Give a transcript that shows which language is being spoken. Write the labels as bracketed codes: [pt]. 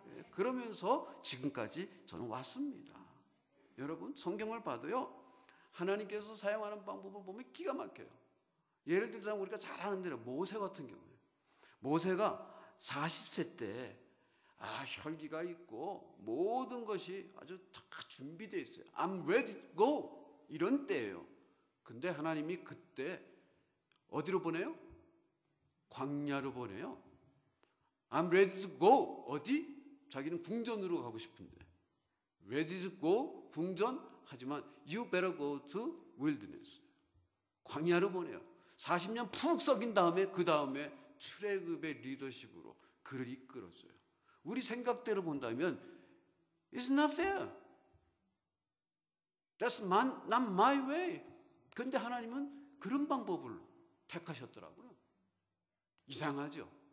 [ko] 그러면서 지금까지 저는 왔습니다. 여러분, 성경을 봐도요, 하나님께서 사용하는 방법을 보면 기가 막혀요. 예를 들자면 우리가 잘 아는 대로 모세 같은 경우에, 모세가 40세 때 혈기가 있고 모든 것이 아주 다 준비되어 있어요. [en] I'm ready to go [ko] 이런 때예요. 근데 하나님이 그때 어디로 보내요? 광야로 보내요. [en] I'm ready to go. [ko] 어디? 자기는 궁전으로 가고 싶은데 [en] ready to go [ko] 궁전 하지만 [en] you better go to wilderness. [ko] 광야로 보내요. 40년 푹 썩인 다음에 그 다음에 출애굽의 리더십으로 그를 이끌었어요. 우리 생각대로 본다면 [en] it's not fair. That's not my way. [ko] 그런데 하나님은 그런 방법을 택하셨더라고요. 이상하죠?